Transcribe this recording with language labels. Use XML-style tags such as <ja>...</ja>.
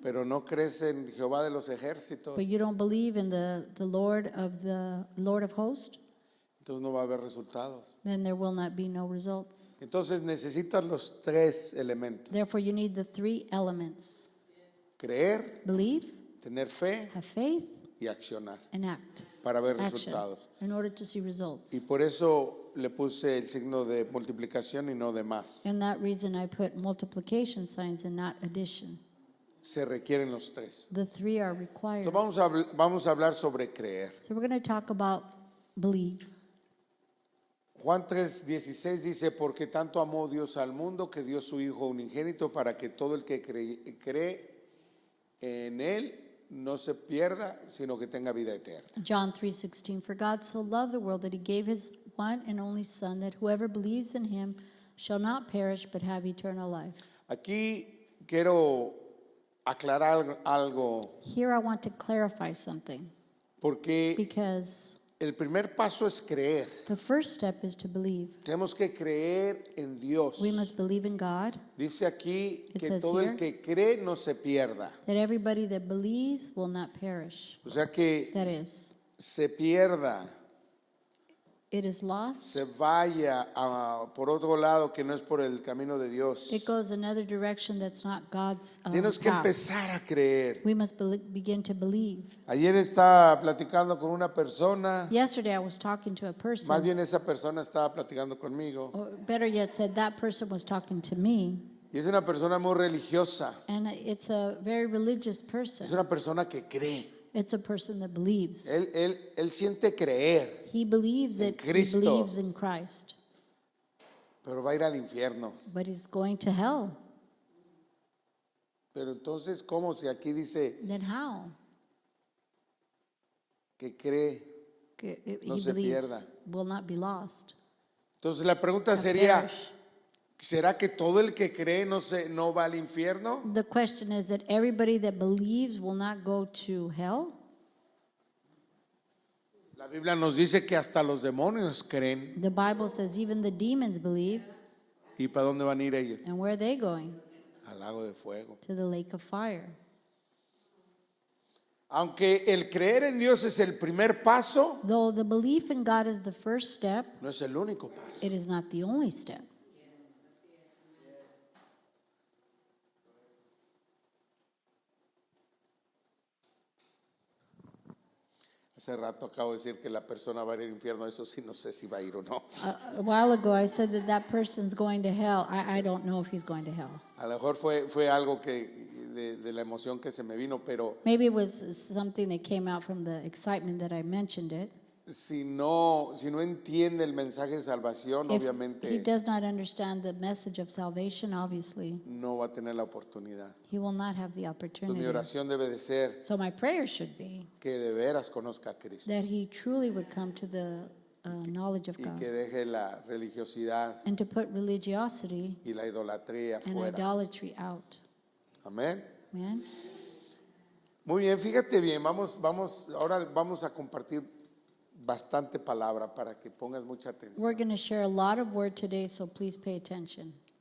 <es>pero no crees en Jehová de los ejércitos,</es> <en>but you don't believe in the Lord of hosts,</en> <es>entonces no va a haber resultados.</es> <en>then there will not be no results.</en> <es>Entonces necesitas los tres elementos:</es> <en>Therefore, you need the three elements:</en> <es>creer,</es> <en>believe,</en> <es>tener fe</es> <en>have faith,</en> <es>y accionar</es> <en>and act.</en> <es>para ver</es> <en>Action</en> <es>resultados.</es> <en>in order to see results.</en> <es>Y por eso le puse el signo de multiplicación y no de más.</es> <en>And that reason I put multiplication signs and not addition.</en> <es>Se requieren los tres.</es> <en>The three are required.</en> <es>Entonces vamos a hablar sobre creer.</es> <en>So we're going to talk about believe.</en> <es>Juan 3:16 dice, porque tanto amó Dios al mundo que dio su Hijo unigénito para que todo el que cree en Él no se pierda, sino que tenga vida eterna.</es> <en>John 3:16, for God so loved the world that he gave his one and only Son, that whoever believes in him shall not perish but have eternal life.</en> <es>Aquí quiero aclarar algo,</es> <en>Here I want to clarify something,</en> <es>porque</es> <en>because</en> <es>el primer paso es creer.</es> <en>the first step is to believe.</en> <es>Tenemos que creer en Dios.</es> <en>We must believe in God,</en> <es>Dice aquí</es> <en>It</en> <es>que</es> <en>says</en> <es>todo</es> <en>here-</en> <es>el que cree no se pierda.</es> <en>that everybody that believes will not perish.</en> <es>O sea que</es> <en>That is,</en> <es>se pierda,</es> <en>it is lost.</en> <es>se vaya por otro lado que no es por el camino de Dios.</es> <en>It goes another direction that's not God's</en> <es>Tienes que</es> <en>path.</en> <es>empezar a creer.</es> <en>We must begin to believe.</en> <es>Ayer estaba platicando con una persona,</es> <en>Yesterday I was talking to a</en> <es>más</es> <en>person,</en> <es>bien esa persona estaba platicando conmigo,</es> <en>or better yet said, that person was talking to me.</en> <es>y es una persona muy religiosa,</es> <en>And it's a very religious</en> <es>es</es> <en>person.</en> <es>una persona que cree.</es> <en>It's a person that believes.</en> <es>Él siente creer,</es> <en>He believes</en> <es>En</es> <en>that he</en> <es>Cristo.</es> <en>believes in Christ,</en> <es>pero va a ir al infierno.</es> <en>but he's going to hell.</en> <es>Pero entonces, ¿cómo? Si aquí dice</es> <en>Then how?</en> <es>que cree. No</es> <en>He</en> <es>se</es> <en>believes</en> <es>pierda.</es> <en>will not be lost.</en> <es>Entonces la pregunta</es> <en>Not</en> <es>sería,</es> <en>perish.</en> <es>¿será que todo el que cree no va al infierno?</es> <en>The question is that everybody that believes will not go to hell.</en> <es>La Biblia nos dice que hasta los demonios creen.</es> <en>The Bible says even the demons believe.</en> <es>¿Y para dónde van a ir ellos?</es> <en>And where are they going?</en> <es>Al lago de fuego.</es> <en>To the lake of fire.</en> <es>Aunque el creer en Dios es el primer paso,</es> <en>Though the belief in God is the first step,</en> <es>no es el único paso.</es> <en>it is not the only step.</en> <es>Hace rato acabo de decir que la persona va a ir al infierno, eso sí no sé si va a ir o no.</es> <en>A while ago, I said that that person's going to hell. I don't know if he's going to hell.</en> <es>A lo mejor fue algo que de la emoción que se me vino, pero</es> <en>Maybe it was something that came out from the excitement that I mentioned it.</en> <es>si no entiende el mensaje de salvación,</es> <en>If he</en> <es>obviamente</es> <en>does not understand the message of salvation, obviously,</en> <es>no va a tener la oportunidad.</es> <en>he will not have the</en> <es>Entonces mi oración debe de ser</es> <en>So my prayer should be</en> <es>que de veras conozca a Cristo</es> <en>that he truly would come to the knowledge of</en> <es>y</es> <en>God</en> <es>que deje la religiosidad</es> <en>and to put religiosity</en> <es>y la idolatría</es> <en>and</en> <es>fuera.</es> <en>idolatry out.</en> <es>Amén.</es> <en>Amen.</en> <es>Muy bien, fíjate bien, ahora vamos a compartir bastante palabra para que pongas mucha atención.</es> <en>We're going to share a lot of word today, so please pay attention.</en>